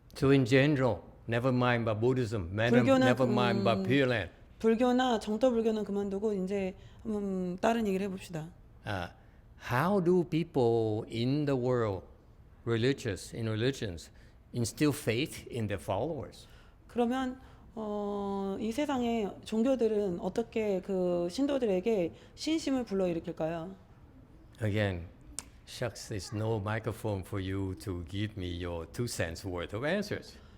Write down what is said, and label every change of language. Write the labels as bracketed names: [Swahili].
[English] So in general, never mind about Buddhism, [Korean] 불교는, [English] never mind about Pure Land. [Korean] 불교나 정토 불교는 그만두고 이제 다른 얘기를 해봅시다. [English] How do people in the world, religions, instill faith in their followers. [Korean] 그러면 이 세상의 종교들은 어떻게 그 신도들에게 신심을 불러일으킬까요? [English] Again, shucks, there's no microphone for you to give me your 2 cents worth of answers.